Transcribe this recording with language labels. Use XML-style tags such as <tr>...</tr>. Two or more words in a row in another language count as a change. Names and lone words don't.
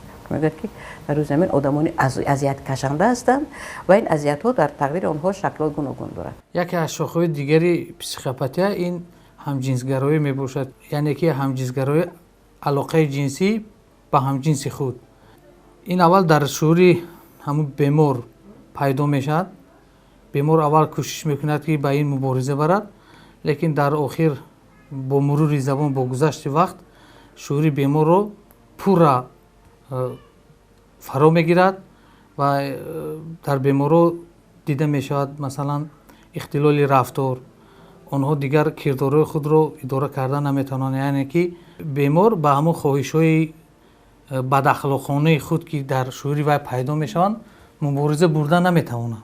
<fa>میگه که در روی زمین آدمانی اذیت کشنده هستند و این اذیت ها در تقدیر آنها شکل گوناگون دارد. یکی از شاخه‌های دیگری پسیکوپاتی این همجنسگرایی میباشد، یعنی که همجنسگرایی علاقه جنسی به همجنس خود. این اول در شعور همون بیمار پیدا میشد</fa> <tg>бемор аввал кӯшиш мекунад ки ба ин мубориза барад, лекин дар охир бо мурури замон, бо гузашти вақт шӯъури беморро пурра фаро мегирад ва дар беморро дида мешавад масалан ихтилоли рафтор, онҳо дигар кирдорҳои худро идора карда наметавонанд, яъне ки бемор ба ҳамон хоҳишҳои бадахлоқонаи худ ки дар шӯъури вай пайдо мешаванд мубориза бурда наметавонад.</tg>